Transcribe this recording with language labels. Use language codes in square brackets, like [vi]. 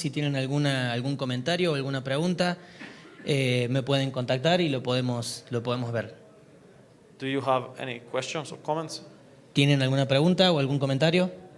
[es] Si tienen algún comentario o alguna pregunta, me pueden contactar y lo podemos ver. [en] Do you have any questions or comments? [es] ¿Tienen alguna pregunta o algún comentario?